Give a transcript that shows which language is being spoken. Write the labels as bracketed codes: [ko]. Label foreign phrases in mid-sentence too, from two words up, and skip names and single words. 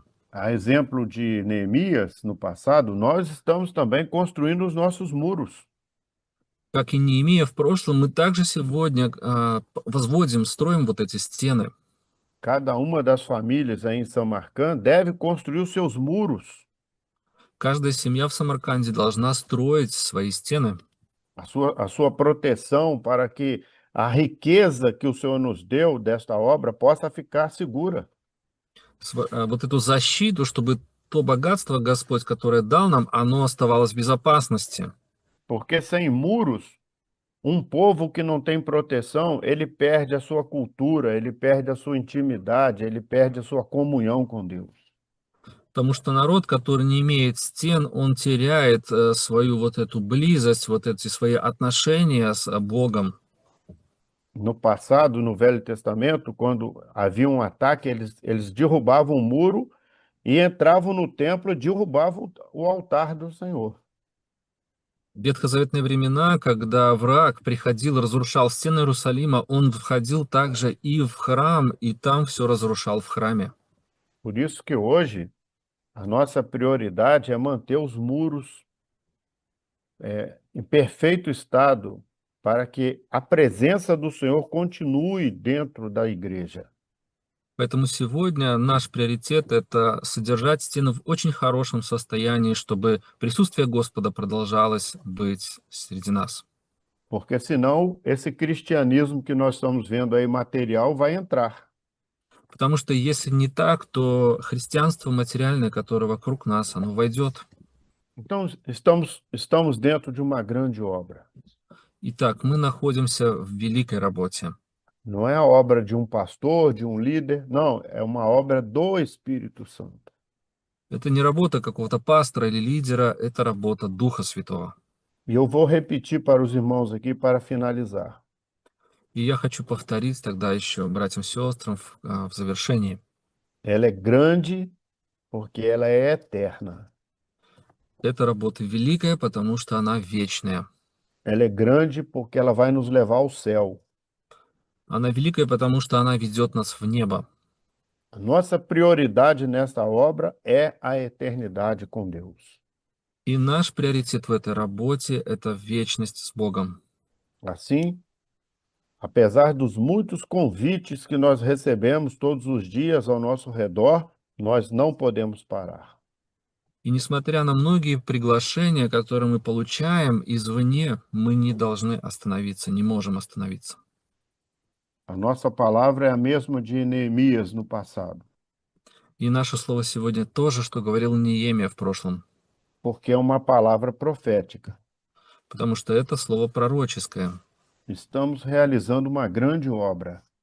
[pt] A exemplo de Neemias, no passado, nós estamos também construindo os nossos muros. [ru] Как и Неемия в прошлом, мы также сегодня возводим, строим вот эти стены. [pt] Cada uma das famílias aí em São Marcão deve construir os seus muros, [ru] Каждая семья в Самарканде должна строить свои стены, [pt] a sua proteção para que a riqueza que o Senhor nos deu desta obra possa ficar segura. [ru] вот эту защиту, чтобы то богатство, Господь, которое дал нам, оно оставалось в безопасности. [pt] Porque sem muros, um povo que não tem proteção, ele perde a sua cultura, ele perde a sua intimidade, ele perde a sua comunhão com Deus. [ru] Потому что народ, который не имеет стен, он теряет свою вот эту близость, вот эти свои отношения с Богом. [pt] No passado, no Velho Testamento, quando havia um ataque, eles derrubavam o muro e entravam no templo e derrubavam o altar do Senhor. [ru] В ветхозаветные времена, когда враг приходил, разрушал стены Иерусалима, он входил также и в храм, и там все разрушал в храме. [pt] Por isso que hoje a nossa prioridade é manter os muros em perfeito estado para que a presença do Senhor continue dentro da igreja. [ru] Поэтому сегодня наш приоритет — это содержать стену в очень хорошем состоянии, чтобы присутствие Господа продолжалось быть среди нас. [pt] Porque senão esse cristianismo que nós estamos vendo aí material vai entrar. [ru] Потому что если не так, то христианство материальное, которое вокруг нас, оно войдет. [pt] Então, estamos dentro de uma grande obra. [ru] Итак, мы находимся в великой работе. [pt] Não é a obra de um pastor, de um líder, não, é uma obra do Espírito Santo. [ru] Это не работа какого-то пастора или лидера, это работа Духа Святого. [pt] E eu vou repetir para os irmãos aqui para finalizar. [ru] И я хочу повторить тогда еще братьям и сестрам в завершении. [pt] Ela é grande porque ela é eterna. [ru] Эта работа великая, потому что она вечная. [pt] Ela é grande porque ela vai nos levar ao céu. [ru] Она великая, потому что она ведет нас в небо. [pt] A nossa prioridade nesta obra é a eternidade com Deus. [ru] И наш приоритет в этой работе — это вечность с Богом. [pt] Assim, apesar dos muitos convites que nós recebemos todos os dias ao nosso redor, nós não podemos parar. [ru] И nесмотря на многие приглашения, которые мы получаем извне, мы не должны остановиться, не можем остановиться. [pt] A nossa palavra é a mesma de Neemias no passado, [ru] И наше слово сегодня то же, что говорил Неемия в прошлом, [pt] porque é uma palavra profética. [ru] потому что это слово пророческое. [pt] Estamos realizando uma grande obra.